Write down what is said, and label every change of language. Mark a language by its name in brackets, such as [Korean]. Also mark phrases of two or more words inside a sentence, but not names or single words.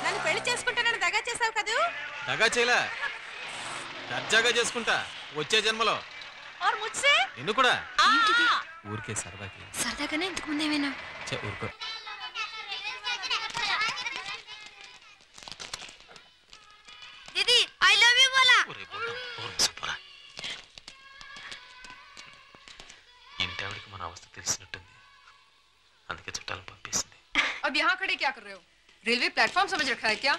[Telugu] పెళ్లి చేసుకుంటానని దగా చేసావు కదూ? దగా చేయలే, దర్జాగా చేసుకుంటా వచ్చే జన్మలో. [Hindi] और मुझसे [Telugu] నిన్ను కూడా ఏంటిది? ఊరికే సరదాకి. సరదాగానే ఇంతకు ముందేమైనా? ఊరుకో. [Hindi] दीदी [English] I love you [Hindi] बोला। [Telugu] ఇంటి ఆవిడికి మన అవస్థ తెలిసినట్టుంది, అందుకే చుట్టాలను పంపిస్తుంది. [Hindi] अब यहाँ खड़े क्या कर रहे हो? [English] railway platform [Hindi] समझ रखा है क्या?